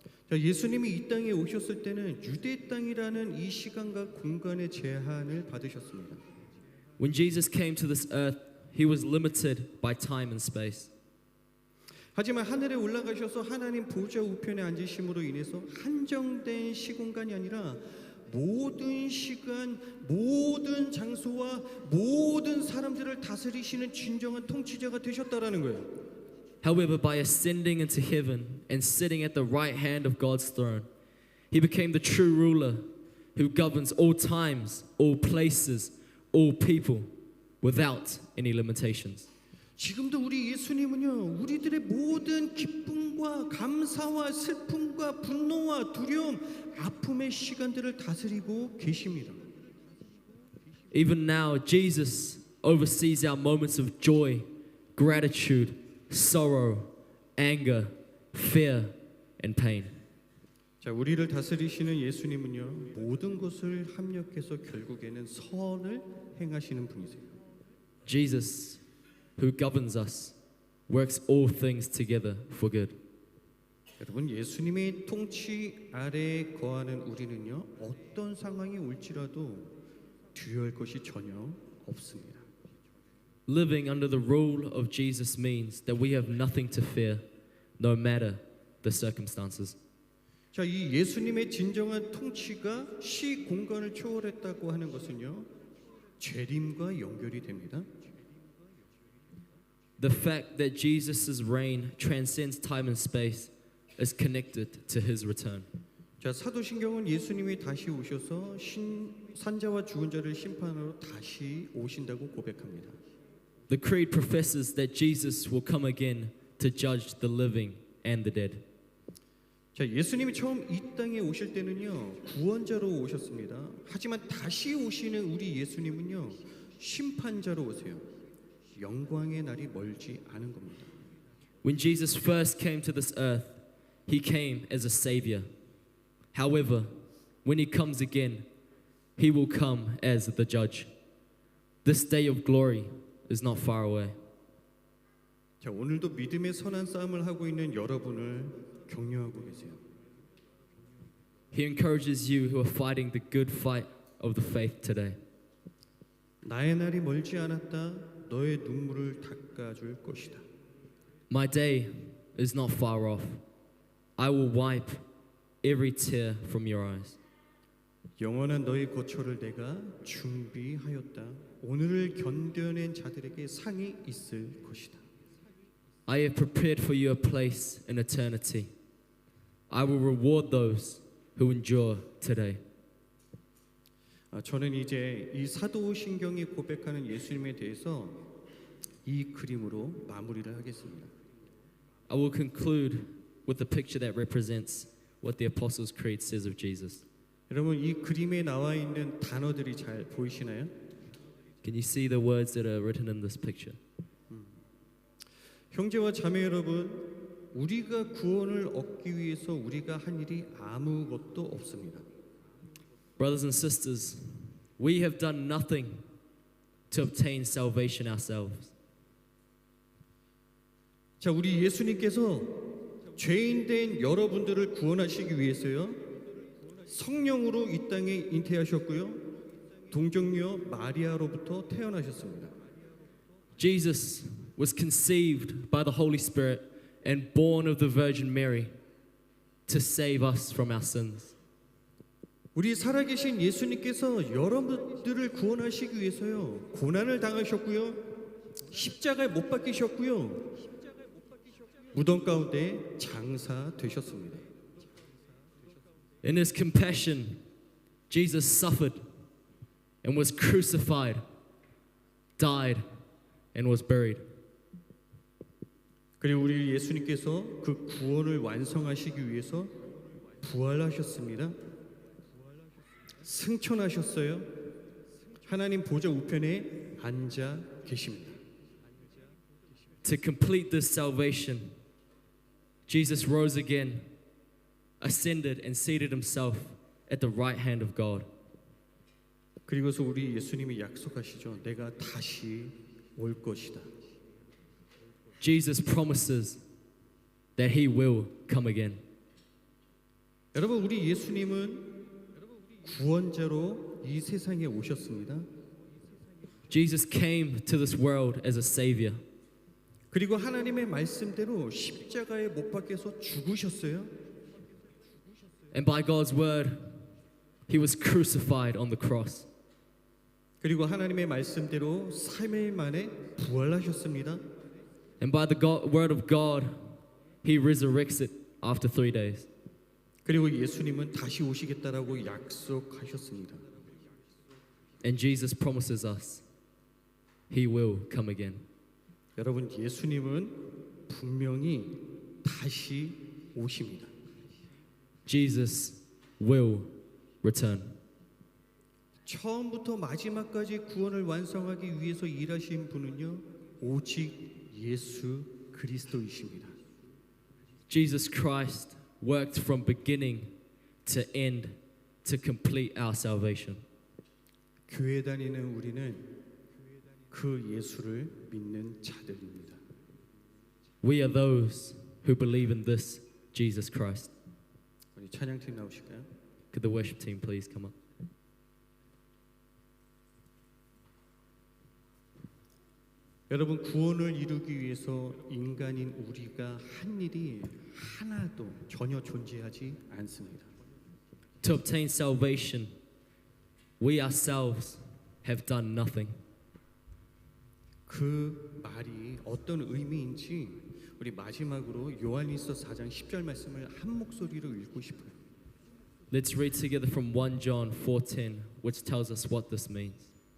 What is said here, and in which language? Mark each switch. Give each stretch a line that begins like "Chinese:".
Korean: 자, 예수님이 이 땅에 오셨을 때는 유대 땅이라는 이 시간과 공간의 제한을 받으셨습니다.
English: When Jesus came to this earth, he was limited by time and space.
Korean: 하지만 하늘에 올라가셔서 하나님 보좌 우편에 앉으심으로 인해서 한정된 시공간이 아니라 모든 시간, 모든 장소와 모든 사람들을 다스리시는 진정한 통치자가 되셨다라는 거예요.
English: However, by ascending into heaven and sitting at the right hand of God's throne, he became the true ruler who governs all times, all places, all people, without any limitations.
Korean: 지금도 우리 예수님은요, 우리들의 모든 기쁨과 감사와 슬픔과 분노와 두려움, 아픔의 시간들을 다스리고 계십니다.
English: Even now, Jesus oversees our moments of joy, gratitude, sorrow, anger, fear, and pain.
Korean: 자, 우리를 다스리시는 예수님은요, 모든 것을 합력해서 결국에는 선을 행하시는 분이세요.
English: Jesus, who governs us, works all things together for good.
Korean: 여러분, 예수님의 통치 아래에 거하는 우리는요, 어떤 상황이 올지라도 두려울 것이 전혀 없습니다.
English: Living under the rule of Jesus means that we have nothing to fear, no matter the circumstances.
Korean: 자, 이 예수님의 진정한 통치가 시 공간을 초월했다고 하는 것은요, 재림과 연결이 됩니다.
English: The fact that Jesus' reign transcends time and space is connected to his return.
Korean: 자, 사도신경은 예수님이 다시 오셔서 산자와 죽은 자를 심판하러 다시 오신다고 고백합니다.
English: The creed professes that Jesus will come again to judge the living and the dead.
Korean: 자, 예수님이 처음 이 땅에 오실 때는요, 구원자로 오셨습니다. 하지만 다시 오시는 우리 예수님은요, 심판자로 오세요. 영광의 날이 멀지 않은 겁니다.
English: When Jesus first came to this earth, he came as a savior. However, when he comes again, he will come as the judge. This day of glory is not far away.
Korean: 자, 오늘도 믿음의 선한 싸움을 하고 있는 여러분을 격려하고 계세요.
English: He encourages you who are fighting the good fight of the faith today.
Korean: 나의 날이 멀지 않았다. 너의 눈물을 닦아줄 것이다.
English: My day is not far off. I will wipe every tear from your eyes.
Korean: 영원한 너의 고초를 내가 준비하였다. 오늘을 견뎌낸 자들에게 상이 있을 것이다.
English: I have prepared for you a place in eternity. I will reward those who endure today.
Korean: 저는 이제 이 사도신경이 고백하는 예수님에 대해서 이 그림으로 마무리를 하겠습니다.
English: I will conclude with the picture that represents what the Apostles' Creed says of Jesus.
Korean: 여러분, 이 그림에 나와 있는 단어들이 잘 보이시나요?
English: Can you see the words that are written in this picture?
Korean: 형제와 자매 여러분, 우리가 구원을 얻기 위해서 우리가 한 일이 아무것도 없습니다.
English: Brothers and sisters, we have done nothing to obtain salvation ourselves.
Korean: 자, 우리 예수님께서 죄인 된 여러분들을 구원하시기 위해서요, 성령으로 이 땅에 잉태하셨고요, 동정녀 마리아로부터 태어나셨습니다.
English: Jesus was conceived by the Holy Spirit and born of the Virgin Mary to save us from our sins.
Korean: 우리 살아계신 예수님께서 여러분들을 구원하시기 위해서요, 고난을 당하셨고요, 십자가에 못 박히셨고요, 무덤 가운데 장사되셨습니다.
English: In his compassion, Jesus suffered and was crucified, died, and was buried.
Korean: 그리고 우리 예수님께서 그 구원을 완성하시기 위해서 부활하셨습니다. 승천하셨어요. 하나님 보좌 우편에 앉아 계십니다.
English: To complete this salvation, Jesus rose again, ascended, and seated himself at the right hand of God.
Korean: 그리고서 우리 예수님이 약속하시죠. 내가 다시 올 것이다.
English: Jesus promises that he will come again.
Korean: 여러분, 우리 예수님은 구원자로 이 세상에 오셨습니다.
English: Jesus came to this world as a savior.
Korean: 그리고 하나님의 말씀대로 십자가에 못 박혀서 죽으셨어요.
English: And by God's word, he was crucified on the cross.
Korean: 그리고 하나님의 말씀대로 3일 만에 부활하셨습니다.
English: And by the word of God, he resurrects it after 3 days.
Korean: 그리고 예수님은 다시 오시겠다라고 약속하셨습니다.
English: And Jesus promises us He will come again.
Korean: 여러분, 예수님은 분명히 다시 오십니다.
English: Jesus will return.
Korean: 처음부터 마지막까지 구원을 완성하기 위해서 일하신 분은요, 오직 예수 그리스도이십니다.
English: Jesus Christ worked from beginning to end to complete our salvation.
Korean: 교회 다니는 우리는 그 예수를 믿는 자들입니다.
English: We are those who believe in this Jesus Christ.
Korean: 우리 찬양팀 나오실까요?
English: Could the worship team please come up?
Korean: 여러분, 구원을 이루기 위해서 인간인 우리가 한 일이 하나도 전혀 존재하지 않습니다.
English: To obtain salvation, we ourselves have done nothing.
Korean: 그 말이 어떤 의미인지 우리 마지막으로 요한일서 4장 10절 말씀을 한 목소리로 읽고 싶어요.
English: Let's read together from 1 John 4:10, which tells us what this means.